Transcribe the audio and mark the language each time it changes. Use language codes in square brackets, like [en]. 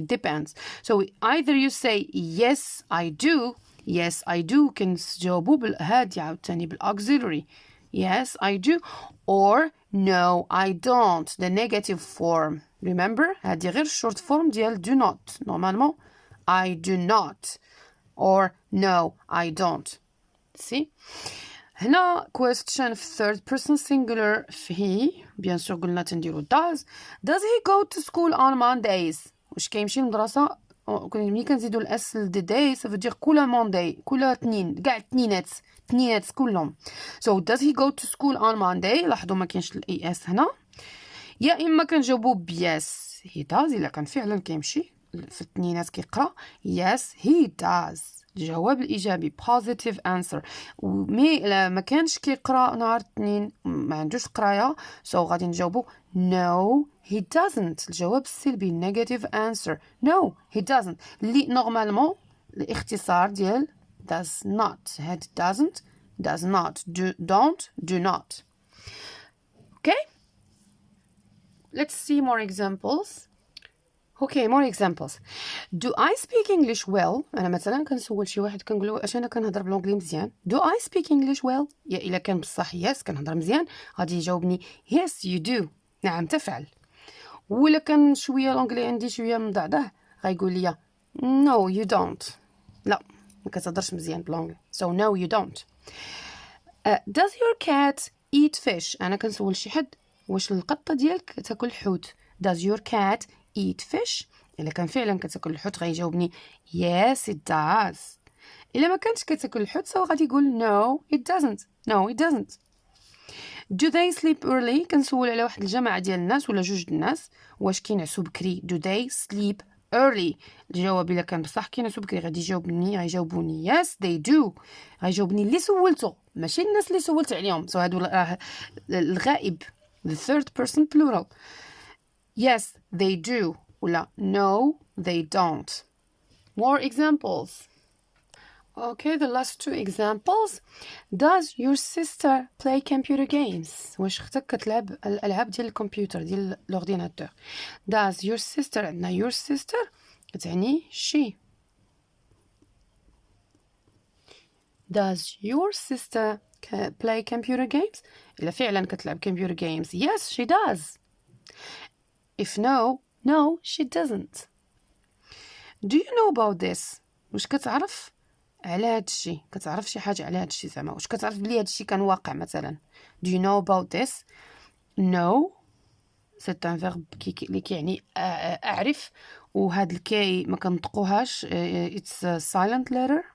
[en] it depends, so either you say yes I do كنجاوبو بالهادي عاوتاني بالauxiliary yes I do or no I don't the negative form. [ar] remember هادي غير short form ديال do not. [en] normalement I do not or no I don't. [ar] see هنا question في third person singular في he bien sûr قلنا تنديرو [en] does he go to school on Mondays؟ [ar] واش كيمشي للمدرسة؟ ملي كنزيدو الاس لدي داي ça veut dire كل مونداي كل اثنين كاع اثنينات كلهم. [en] so does he go to school on Monday؟ [ar] لاحظوا ما كاينش الاي اس هنا. يا اما كنجاوبو بيس he does الا كان فعلا كيمشي في الاثنينات كيقرا yes he does الجواب الايجابي positive answer. مي الا ما كانش كيقرا نهار الاثنين ما عندوش قرايه so غادي نجاوبو no he doesn't الجواب السلبي negative answer no he doesn't اللي نورمالمون الاختصار ديال does not. هاد does not do not. [en] okay, let's see more examples. okay more examples. do I speak English well؟ [ar] انا مثلا كنسول شي واحد كنقول له واش انا كنهضر بالانجلي مزيان. do I speak English well؟ يا الا كان بصح yes كنهضر مزيان غادي يجاوبني yes you do نعم تفعل. ولا كان شويه الانجلي عندي شويه مضعضع غايقول لي no you don't لا ما كتهضرش مزيان بالانجلي so no you don't. [en] does your cat eat fish؟ [ar] انا كنسول شي حد واش القطه ديالك تاكل حوت. does your cat eat fish؟ الا كان فعلا كتاكل الحوت غيجاوبني yes it does. الا ما كانتش كتاكل الحوت سو غادي يقول no it doesn't. [en] do they sleep early؟ [ar] كنسول على واحد الجماعه ديال الناس ولا جوج الناس واش كينعسوا بكري. do they sleep early؟ الجواب الا كان بصح كينعسوا بكري غادي غيجاوبوني yes they do. غيجاوبني اللي سولته ماشي الناس اللي سولت عليهم سو هادو الغائب the third person plural. [en] yes they do ولا no they don't. more examples. okay the last two examples. does your sister play computer games؟ [ar] واش اختك كتلعب الالعاب ديال الكمبيوتر ديال الاورديناتور. does your sister عندنا your sister كتعني she. [en] does your sister play computer games؟ [ar] الا فعلا كتلعب [en] computer games yes she does. if no she doesn't. do you know about this؟ [ar] واش كتعرف على هاد الشيء؟ كتعرف شي حاجه على هاد الشيء زعما واش كتعرف بلي هاد الشيء كان واقع مثلا. do you know about this؟ no c'est un verbe اللي كيعني اعرف وهاد الكاي ما كنطقوهاش it's a silent letter.